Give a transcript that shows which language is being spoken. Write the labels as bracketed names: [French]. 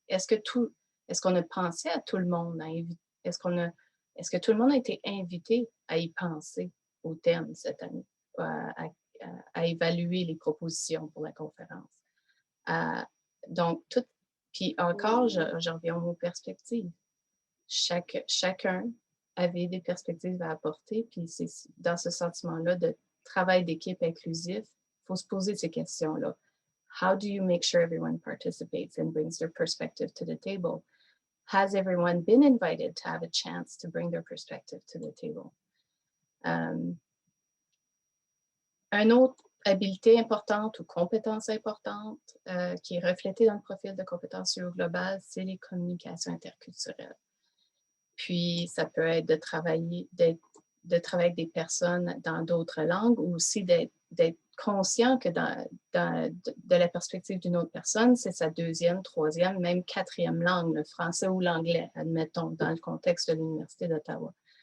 [French] Est-ce qu'on a pensé à tout le monde? Est-ce que tout le monde a été invité à y penser au thème cette année, à évaluer les propositions pour la conférence? Donc, puis encore, je reviens aux perspectives. Chacun avait des perspectives à apporter, puis c'est dans ce sentiment-là de travail d'équipe inclusif, il faut se poser ces questions-là. [English] How do you make sure everyone participates and brings their perspective to the table? Has everyone been invited to have a chance to bring their perspective to the table? [French] Une autre habilité importante ou compétence importante qui est reflétée dans le profil de compétences UOGlobal, c'est les communications interculturelles. Puis, ça peut être de travailler avec des personnes dans d'autres langues ou aussi d'être conscient que de la perspective d'une autre personne, c'est sa deuxième, troisième, même quatrième langue, le français ou l'anglais, admettons, dans le contexte de l'Université d'Ottawa.